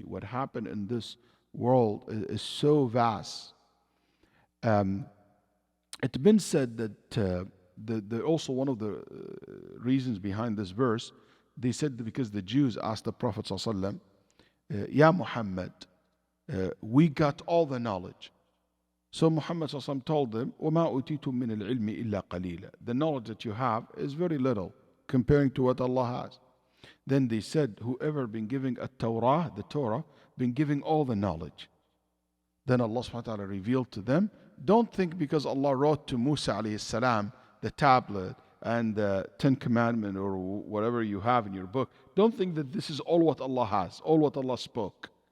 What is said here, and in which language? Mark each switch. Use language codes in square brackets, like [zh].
[en] What happened in this world is so vast. It's been said that also one of the reasons behind this verse, they said that because the Jews asked the Prophet ﷺ, Ya Muhammad, we got all the knowledge. So Muhammad ﷺ told them, [ar] وَمَا أُوتِيتُم مِّنَ الْعِلْمِ إِلَّا قَلِيلًا. [en] The knowledge that you have is very little comparing to what Allah has. Then they said, whoever been giving a Torah, the Torah, been giving all the knowledge. Then Allah subhanahu wa ta'ala revealed to them, don't think because Allah wrote to Musa alayhi salam the tablet and the 10 Commandments or whatever you have in your book, don't think that this is all what Allah has, all what Allah spoke.